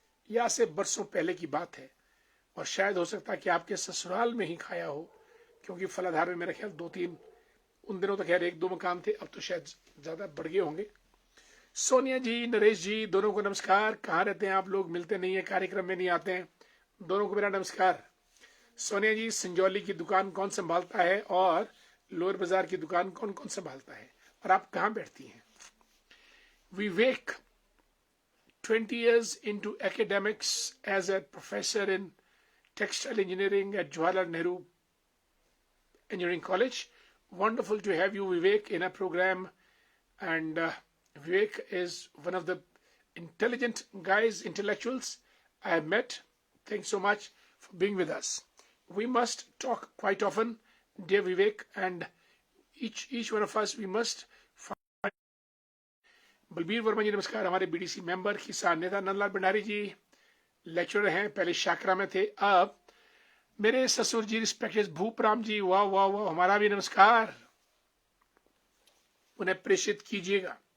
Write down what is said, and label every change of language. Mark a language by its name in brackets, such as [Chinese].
[Hindi] या से बरसों पहले की बात है, और शायद हो सकता है कि आपके ससुराल में ही खाया हो, क्योंकि फलाधार में मेरा ख्याल 2-3, उन दिनों तो खैर 1-2 मकान थे, अब तो शायद ज्यादा बढ़ गए होंगे। सोनिया जी, नरेश जी, दोनों को नमस्कार। कहाँ रहते हैं आप लोग? मिलते नहीं है, कार्यक्रम में नहीं आते हैं, दोनों को मेरा नमस्कार। सोनिया जी, संजौली की दुकान कौन संभालता है, और लोअर बाजार की दुकान कौन कौन संभालता है, और आप कहाँ बैठती हैं? [English] Vivek, 20 years into academics as a professor in textile engineering at Jawaharlal Nehru Engineering College. Wonderful to have you, Vivek, in a program. And Vivek is one of the intelligent guys, intellectuals I have met. Thanks so much for being with us. We must talk quite often, dear Vivek, and each one of us, we must find. [Hindi] Balbir Verma जी, नमस्कार। हमारे BDC member, किसान नेता। नंदलाल भंडारी जी lecturer हैं, पहले शाकरा में थे, अब मेरे ससुर जी रिस्पेक्टेड भूपराम जी, वाह वाह वाह, हमारा भी नमस्कार, उन्हें प्रेषित कीजिएगा।